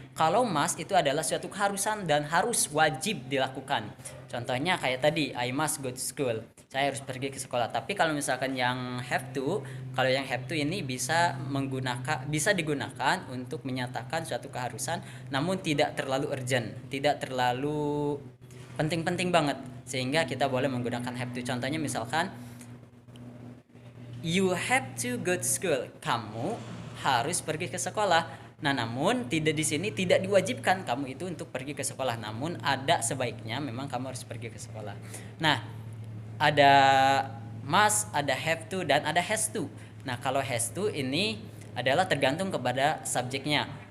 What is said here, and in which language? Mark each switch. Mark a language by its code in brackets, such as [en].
[id] Kalau must itu adalah suatu keharusan dan harus wajib dilakukan. Contohnya kayak tadi, [en] I must go to school. [id] Saya harus pergi ke sekolah. Tapi kalau misalkan yang have to, kalau yang have to ini bisa digunakan untuk menyatakan suatu keharusan, namun tidak terlalu urgent, tidak terlalu penting-penting banget, sehingga kita boleh menggunakan have to. Contohnya misalkan, [en] you have to go to school. [id] Kamu harus pergi ke sekolah. Nah, namun di sini tidak diwajibkan kamu itu untuk pergi ke sekolah, namun ada sebaiknya memang kamu harus pergi ke sekolah. Nah, ada must, ada have to, dan ada has to. Nah, kalau has to ini adalah tergantung kepada subjeknya.